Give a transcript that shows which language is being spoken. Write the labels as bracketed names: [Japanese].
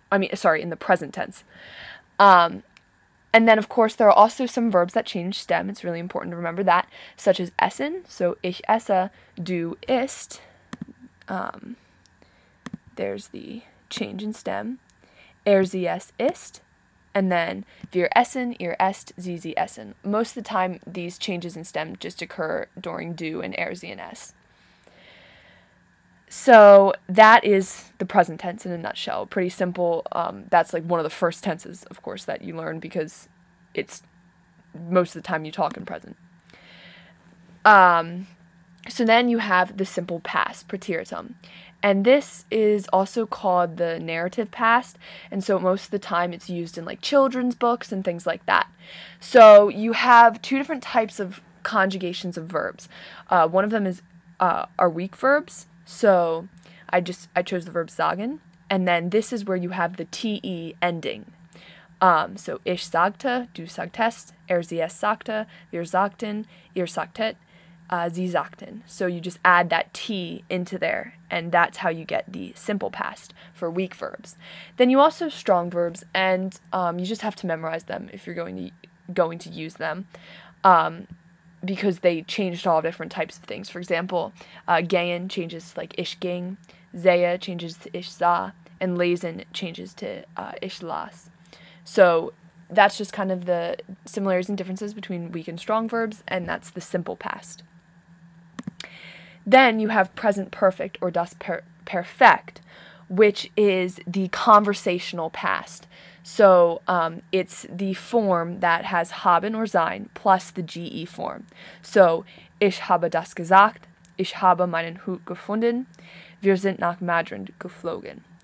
[English] In the present tense. And then, of course, there are also some verbs that change stem. It's really important to remember that, such as essen. So, [German] ich esse, du isst. [English] There's the change in stem. [German] Sie es isst. [English] And then, [German] wir essen, ihr esst, sie essen. [English] Most of the time, these changes in stem just occur during du and sie and s. So that is the present tense in a nutshell. Pretty simple. That's like one of the first tenses, of course, that you learn because it's most of the time you talk in present. So then you have the simple past, Präteritum. And this is also called the narrative past. And so most of the time it's used in like children's books and things like that. So you have two different types of conjugations of verbs. One of them is are weak verbs. So I chose the verb sagen, and then this is where you have the te ending. [German] So ich sagte, du sagtest, sie es sagte, wir sagten, ihr sagtet, sie sagten. [English] So you just add that t into there, and that's how you get the simple past for weak verbs. Then you also have strong verbs, and you just have to memorize them if you're going to use them. Because they changed all different types of things. For example, gehen changes like [German] ich ging, [English] sehe changes to [German] ich sah, [English] and lesen changes to [German] ich las. [English] So that's just kind of the similarities and differences between weak and strong verbs, and that's the simple past. Then you have present perfect, or das Perfekt, which is the conversational past. So it's the form that has haben or sein plus the GE form. [German] So ich habe das gesagt, ich habe meinen Hut gefunden, wir sind nach Madrid geflogen.